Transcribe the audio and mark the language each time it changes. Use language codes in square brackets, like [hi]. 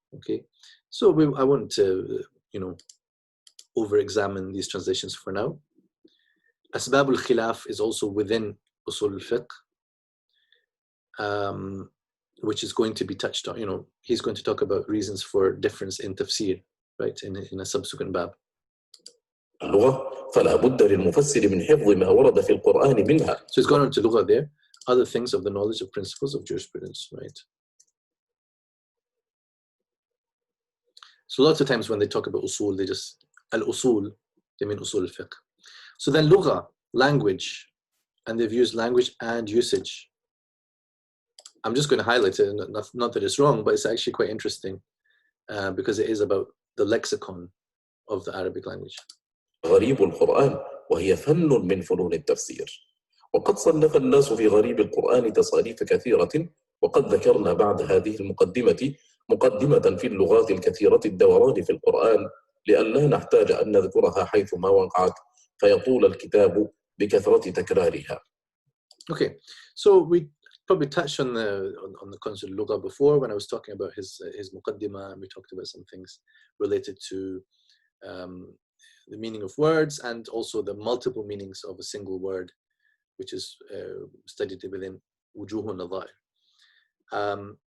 [en] Okay, so I want to, over-examine these translations for now. Asbab al-khilaf is also within Usul al-Fiqh, which is going to be touched on. He's going to talk about reasons for difference in tafsir, right, in a subsequent bab. [ar] اللغة فلا بد للمفسر من حفظ ما ورد في القرآن منها. [en] So he's gone on to lugha there, other things of the knowledge of principles of jurisprudence, right? So lots of times when they talk about usul, they just al-usul, they mean usul al-fiqh. So then lugha, language, and they've used language and usage. I'm just going to highlight it, not that it's wrong, but it's actually quite interesting because it is about the lexicon of the Arabic language. [ar] غريب القرآن وهي فن من فنون التفسير. وقد صنف الناس في غريب القرآن تصانيف كثيرة، وقد ذكرنا بعد هذه المقدمة مقدمة في اللغات الكثيرة الدوران في القرآن لئلا نحتاج أن نذكرها حيثما وقعت فيطول الكتاب بكثرة تكرارها. [en] Okay, so we probably touched on the concept of lugha before when I was talking about his muqaddimah, and we talked about some things related to the meaning of words and also the multiple meanings of a single word, which is studied within wujuh al-nadha'ir.